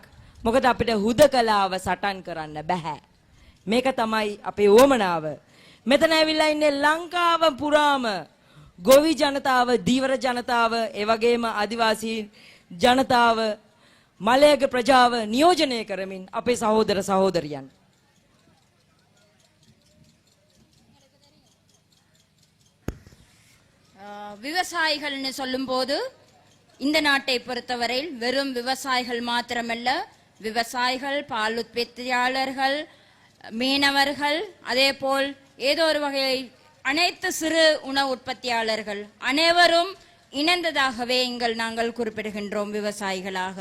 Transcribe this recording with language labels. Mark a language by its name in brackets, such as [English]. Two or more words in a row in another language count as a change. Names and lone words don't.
[Sinhala] මොකද අපිට හුදකලාව සටන් කරන්න බෑ. මේක තමයි අපේ උවමනාව. මෙතන ඇවිල්ලා ඉන්නේ ලංකාව පුරාම ගොවි ජනතාව, දීවර ජනතාව, ඒ වගේම ආදිවාසී ජනතාව, මලයක ප්‍රජාව නියෝජනය කරමින් අපේ සහෝදර සහෝදරියන්. [Tamil] விவசாயிகள்னு சொல்லும்போது இந்த நாட்டை பொறுத்தவரையில் வெறும் விவசாயிகள் மாத்திரமல்ல, விவசாயிகள், பால் உற்பத்தியாளர்கள், மீனவர்கள், அதே போல் ஏதோ ஒரு வகை அனைத்து சிறு உணவு உற்பத்தியாளர்கள் அனைவரும் இணைந்ததாகவே நாங்கள் குறிப்பிடுகின்றோம் விவசாயிகளாக.